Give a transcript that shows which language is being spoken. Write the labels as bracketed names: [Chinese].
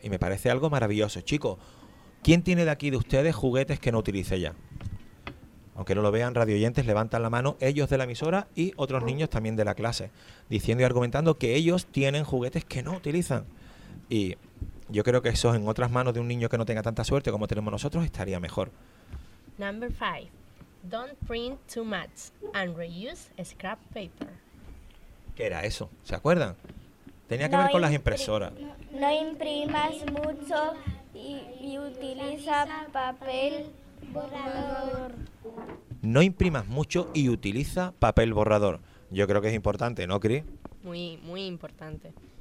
[Spanish] Y me parece algo maravilloso, chicos. ¿Quién tiene de aquí de ustedes juguetes que no utilice ya? Aunque no lo vean, radioyentes, levantan la mano, ellos de la emisora y otros niños también de la clase, diciendo y argumentando que ellos tienen juguetes que no utilizan. Y yo creo que eso en otras manos de un niño que no tenga tanta suerte como tenemos nosotros estaría mejor. [English] Number five. Don't print too much and reuse scrap paper. [Spanish] ¿Qué era eso? ¿Se acuerdan? Tenía que ver con las impresoras. No imprimas mucho y utiliza papel borrador. No imprimas mucho y utiliza papel borrador. Yo creo que es importante, ¿no, Cri? Muy, muy importante.